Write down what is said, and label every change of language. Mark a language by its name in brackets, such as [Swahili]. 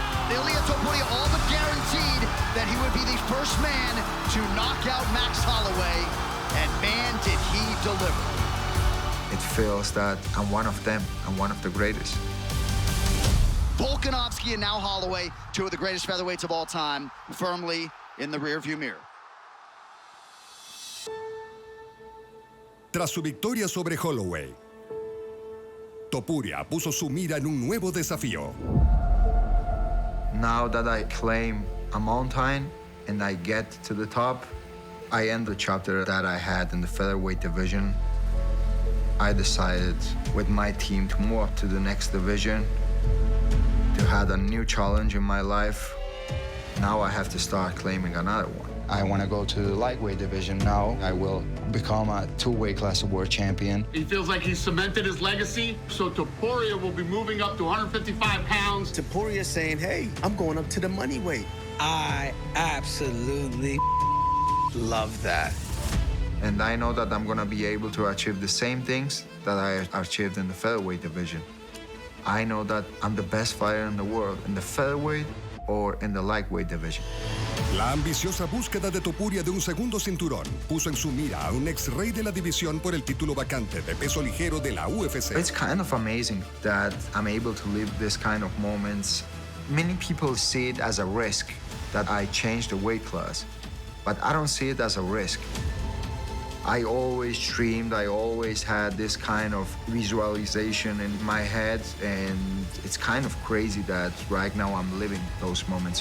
[English] Ilia Topuria all but guaranteed that he would be the first man to knock out Max Holloway, and man, did he deliver. It feels that I'm one of them. I'm one of the greatest. Volkanovski and now Holloway, two of the greatest featherweights of all time, firmly in the rearview mirror. [Spanish] Tras su victoria sobre Holloway, Topuria puso su mira en un nuevo desafío. [English] Now that I claim a mountain and I get to the top, I end the chapter that I had in the featherweight division. I decided with my team to move up to the next division, to have a new challenge in my life. Now I have to start claiming another one. I want to go to the lightweight division now. I will become a two-weight class world champion. He feels like he's cemented his legacy, so Topuria will be moving up to 155 pounds. Topuria saying, hey, I'm going up to the money weight. I absolutely love that. And I know that I'm going to be able to achieve the same things that I achieved in the featherweight division. I know that I'm the best fighter in the world, in the featherweight or in the lightweight division. [Spanish] La ambiciosa búsqueda de Topuria de un segundo cinturón puso en su mira a un ex-rey de la división por el título vacante de peso ligero de la UFC. [English] It's kind of amazing that I'm able to live this kind of moments. Many people see it as a risk that I change the weight class, but I don't see it as a risk. I always dreamed, I always had this kind of visualization in my head, and it's kind of crazy that right now I'm living those moments.